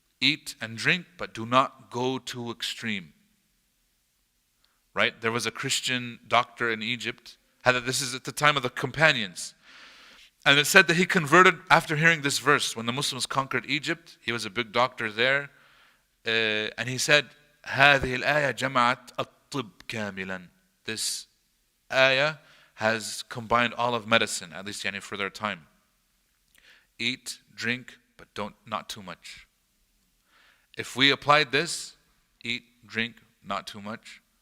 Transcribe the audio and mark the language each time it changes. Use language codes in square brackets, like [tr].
[en] Eat and drink, but do not go too extreme. Right? There was a Christian doctor in Egypt. This is at the time of the companions. And it said that he converted after hearing this verse. When the Muslims conquered Egypt, he was a big doctor there. And he said, [ar] هذه الآية جمعت الطب كاملا. [en] This ayah has combined all of medicine, at least for their time. Eat, drink, but not too much. If we applied this, eat, drink, not too much.